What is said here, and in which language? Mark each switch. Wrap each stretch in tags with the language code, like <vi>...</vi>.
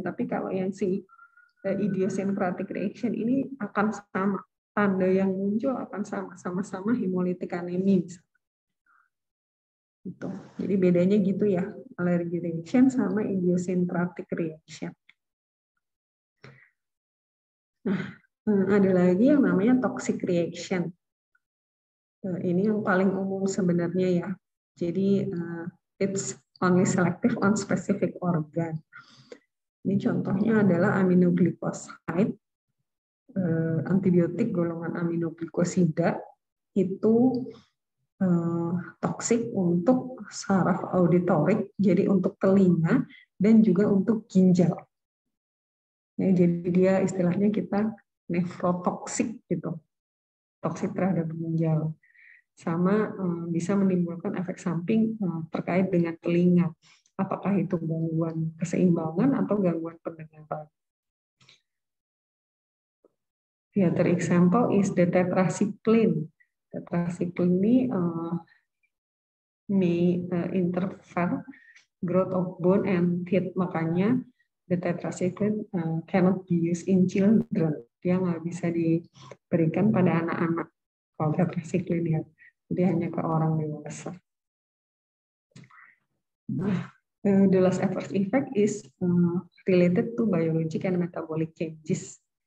<id>Tapi kalau yang si idiosyncratic reaction ini akan sama, tanda yang muncul akan sama-sama hemolitik anemia. Gitu. Jadi bedanya gitu ya, allergy reaction sama idiosyncratic reaction. Nah, ada lagi yang namanya toxic reaction. Ini yang paling umum sebenarnya ya. Jadi</id> <en>it's only selective on specific organ.</en> <id>Ini contohnya adalah aminoglycoside, antibiotik golongan aminoglikosida itu toksik untuk saraf auditorik, jadi untuk telinga dan juga untuk ginjal. Ya, jadi dia istilahnya kita nefrotoksik gitu, toksik terhadap ginjal. Sama bisa menimbulkan efek samping terkait dengan telinga. Apakah itu gangguan keseimbangan atau gangguan pendengaran.</id> <en>The other example is the tetracycline. Tetracycline</en> <id>ini</id> <en>may interfere growth of bone and teeth.</en> <id>Makanya</id> <en>the tetracycline cannot be used in children.</en> <id>Dia nggak bisa diberikan pada anak-anak kalau tetracycline ya. Jadi hanya ke orang dewasa.</id> <en>The last adverse effect is related to biologic and metabolic changes.</en>